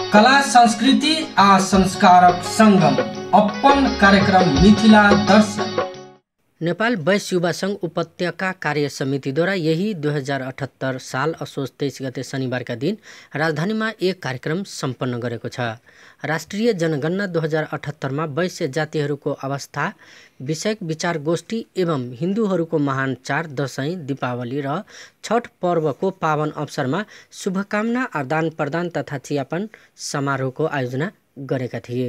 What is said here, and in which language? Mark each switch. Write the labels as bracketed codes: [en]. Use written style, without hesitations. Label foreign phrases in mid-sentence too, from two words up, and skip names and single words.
[mai] कला संस्कृति आ संस्कारक संगम अपन कार्यक्रम मिथिला दर्शन। [ne] नेपाल वैश्य युवा संघ उपत्यका कार्य समितिद्वारा यही 2078 साल असोज 23 गते शनिबारका दिन राजधानीमा एक कार्यक्रम सम्पन्न गरेको छ। राष्ट्रिय जनगणना 2078 मा वैश्य जातिहरूको अवस्था विषयक विचार गोष्ठी एवं हिन्दूहरूको महान चाड दशैं, दीपावली र छठ पर्वको पावन अवसरमा शुभकामना आदान प्रदान तथा चियापान समारोहको आयोजना गरेका थिए।